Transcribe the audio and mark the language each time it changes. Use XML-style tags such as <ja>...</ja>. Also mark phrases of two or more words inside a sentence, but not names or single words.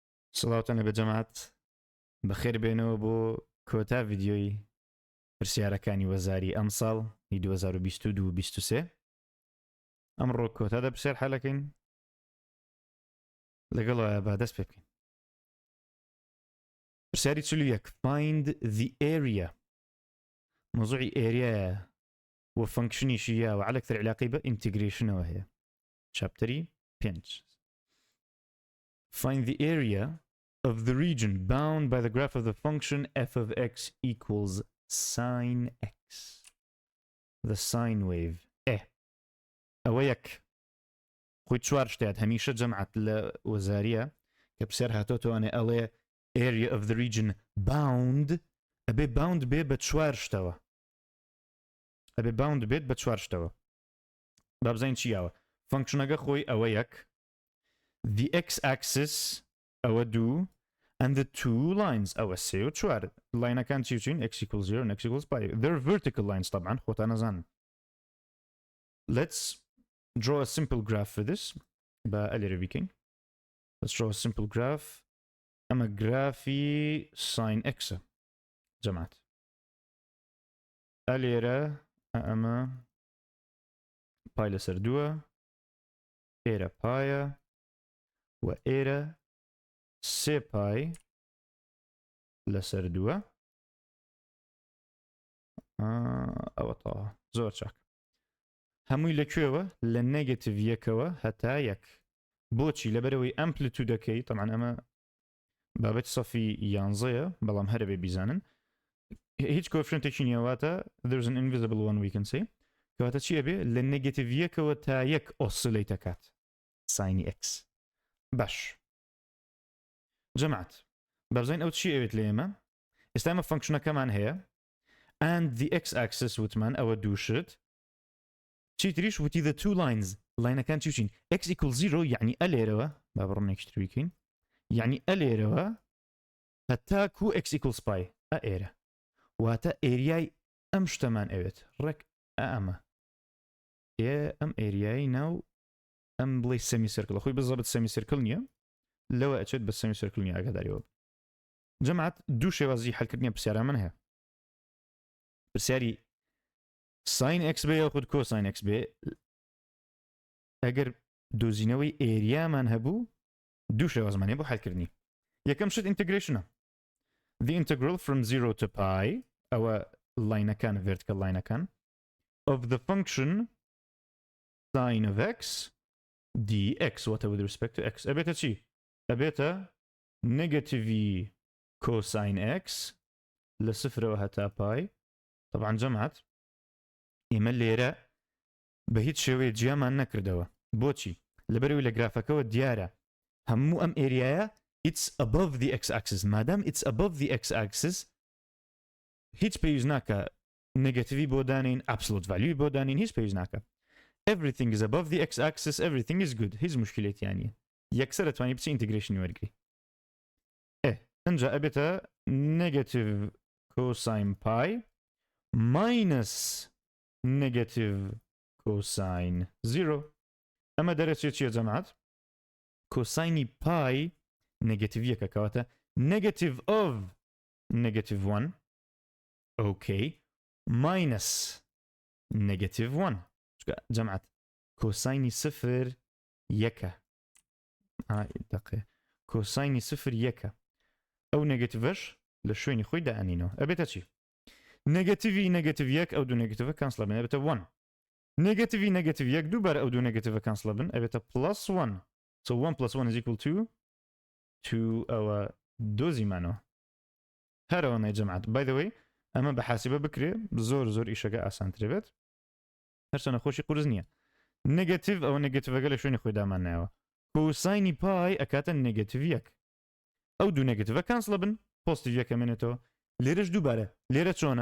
<ckb>سڵاوتەنە بە جەماعەت بەخێر بێنەوە بۆ کۆتا ڤیدیۆی پرسیارەکانی وەزاری ئەمساڵ 2022-23 ئەمڕۆ کۆتادا پرسیار حەلەکەین لەگەڵەوە با دەست پێ بکەین. پرسیاری 41</ckb> <en>find the area</en> <ckb>موضوعی ئێریایە و فەنکشنیشیە و علەکتر علاقی بە ئینتیگریشنەوە هەیە.</ckb> <en>چاپتەری 5 find the area of the region bound by the graph of the function f of x equals sine x. The sine wave</en> <ckb>ئەوە یەک خۆی چوار شتات هەمیشە جەمعەت لە وەزاریە کە پرسیار هاتۆتەوانێ ئەڵێ</ckb> <en>area of the region bound</en> <ckb>ئەبێ bound بێ بە چوار شتەوە ئەبێ bound بێت بە چوار شتەوە. با بزانین چیاوە فەنکشنەکە خۆی ئەوە یەک</ckb> <en>the x-axis</en> <ckb>ئەوە دوو</ckb> <en>and the two lines</en> <ckb>ئەوە سێ و چوار لاینەکان چی بچین</ckb> <en>x equals 0 and x equals pi. They're vertical lines</en> <ckb>طبعا خۆتان نەزانن.</ckb> <en>Let's draw a simple graph for this.</en> <ckb>با ئەلێرە بیکەین.</ckb> <en>Let's draw a simple graph.</en> <ckb>ئەمە گرافی sin x جەماعەت. ئەلێرە ئەمە پای لەسەر دووە ئێرە پایە و ئێرە سێ پای لەسەر دووە. ئەوە تاوە زۆر چاک. هەمووی لەکوێوە لە نێگەتیڤ یەکەوە هەتا یەک. بۆچی لەبەرەوەی ئەمپلیتودەکەی طبعا ئەمە بابەت سەفی 11ە بەڵام هەرە بێ بیزانن هیچ کۆفرنتێکی نیەواتە</ckb> <en>there's an invisible one we can say</en> <ckb>کەواتە چی ئەبێ لە نێگەتیڤ یەکەوە تا یەک ئۆسیلەیت دەکات ساینی x. باش جەماعەت بابزانین ئەو چی ئەوێت لە ئێمە ئێستا ئەمە فەنکشنەکەمان هەیە</ckb> <en>and the x-axis</en> <ckb>وتمان ئەوە دووشت چی تریش وتی</ckb> <en>the two lines</en> <ckb>لاینەکان چی بچین</ckb> <en>x equals 0</en> <ckb>یعنی ئەلێرەوە با بڕۆنێکتر بیکەین یعنی ئەلێرەوە هەتا کو</ckb> <en>x equals pi</en> <ckb>ئێرە واتە ئێریای ئەم شتەمان ئەوێت ڕێک ئەمە ئەم ئێریایی ناو ئەم بڵێ سەمی سرکڵە خۆی بزەبت سەمی سرکڵ نییە لەوە ئەچێت بە سەمی سرکڵ نیە ئاگاداریەوە. جەماعەت دوو شێوازی حەلکردنی پرسیارە من هەیە. پرسیاری ساین x بێ یاخود کۆساین x بێ ئەگەر دۆزینەوەی ئێریامان هەبوو دوو شێوازمانێ بۆ حەلکردنی. یەکەم شت ئینتگریشنە.</ckb> <en>The integral from 0 to pi</en> <ckb>ئەوە لاینەکان vertical لاینەکان</ckb> <en>of the function sine of x dx واتە with respect to x</en> <ckb>ئەبێتە چی؟ ئەبێتە نێگەتیڤی cosine x لە سفرەوە هەتا pi. طبعا جەماعەت ئێمە لێرە بە هیچ شێوەیە جیامان نەکردەوە. بۆچی؟ لەبەرەوەی لە گرافەکەەوە دیارە هەموو ئەم ئێریایە</ckb> <en>it's above the x-axis.</en> <ckb>مادام</ckb> <en>it's above the x-axis</en> <ckb>هیچ پێویست ناکە نێگەتیڤی بۆ دانین</ckb> <en>absolute value</en> <ckb>بۆ دانین هیچ پێویست ناکە.</ckb> <en>Everything is above the x-axis, everything is good.</en> <ckb>هیچ مشکلێتیان نیە. یەکسەر دەتوانی بچی ئینتگریشنی وەرگری. ئەنجا ئەبێتە نێگەتیڤ</ckb> <en>cosine pi minus</en> <ckb>نێگەتیڤ</ckb> <en>cosine 0.</en> <ckb>ئەمە دەرەچێت چیە جەماعەت؟</ckb> <en>cosine pi</en> <ckb>نێگەتیڤ یەکە کەواتە</ckb> <en>negative of negative 1 okay minus negative 1</en> <ckb>جەماعەت کۆساینی سفر یەکە دقیقە کۆساینی سفر یەکە ئەو نێگەتیڤەش لە شوێنی خۆی دائەنینەوە ئەبێتە چی؟ نێگەتیڤی نێگەتیڤ یەک ئەو دوو نێگەتیڤە کانسڵە بن ئەبێتە 1 نێگەتیڤی نێگەتیڤ یەک دووبارە ئەو دوو نێگەتیڤە کانسڵە بن ئەبێتە</ckb> <en>plus 1 so 1 plus 1 is equal to 2</en> <ckb>ئەوە دۆزیمانەوە هەرەوەنەی جەماعەت</ckb> <en>by the way</en> <ckb>ئەمە بە حاسیبە بکرێ زۆر ئیشەکە ئاسانترێ بێت هەرچەنە خۆشی قورس نییە. نێگەتیڤ ئەو نێگەتیڤەکە لە شوێنی خۆی دامان نایەوە کۆساینی پای ئەکاتە نێگەتیڤ یەک ئەو دوو نێگەتیڤە کانسڵە بن پۆزیتیڤ یەکە مێنێتەوە لێرەش دووبارە لێرە چۆنە؟</ckb>